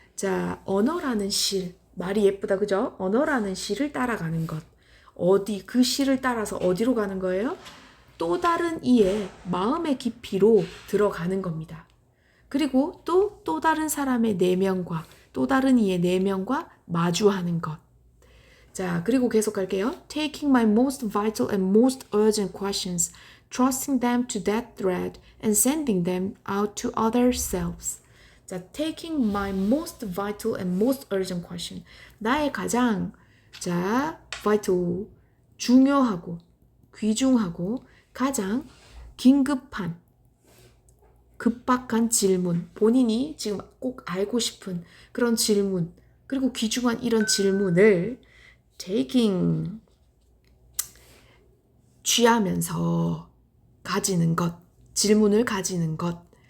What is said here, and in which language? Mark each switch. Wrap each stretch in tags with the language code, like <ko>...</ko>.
<ko>자, 언어라는 실, 말이 예쁘다, 그죠? 언어라는 실을 따라가는 것. 어디, 그 실을 따라서 어디로 가는 거예요? 또 다른 이의 마음의 깊이로 들어가는 겁니다. 그리고 또 다른 사람의 내면과, 또 다른 이의 내면과 마주하는 것. 자, 그리고 계속 갈게요.</ko> <en>Taking my most vital and most urgent questions, trusting them to that thread, and sending them out to other selves. 자, taking my most vital and most urgent question.</en> <ko>나의 가장, 자, vital, 중요하고, 귀중하고, 가장 긴급한, 급박한 질문, 본인이 지금 꼭 알고 싶은 그런 질문, 그리고 귀중한 이런 질문을 taking, 취하면서 가지는 것, 질문을 가지는 것.</ko>